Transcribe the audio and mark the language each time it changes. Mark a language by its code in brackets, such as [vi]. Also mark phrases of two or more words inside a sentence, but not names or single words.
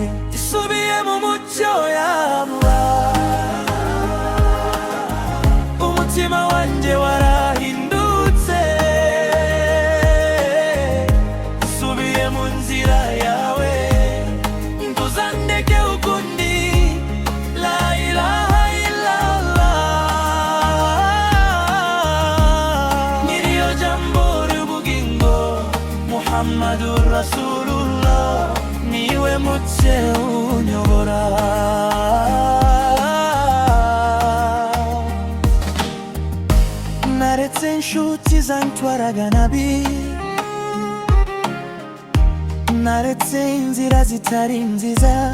[rw] Nsubiye mu mucyo ya Allah, umutima wanje warahindutse. Nsubiye mu nzira yawe, ntuzandeke ukundi. [ar] لا إله إلا الله, [rw] niriyo jambo ry'ubugingo. [ar] محمد رسول الله, [rw] niwe mutse unyobora. Naretse inshuti zantwaraga nabi, naretse inzira zitari nziza.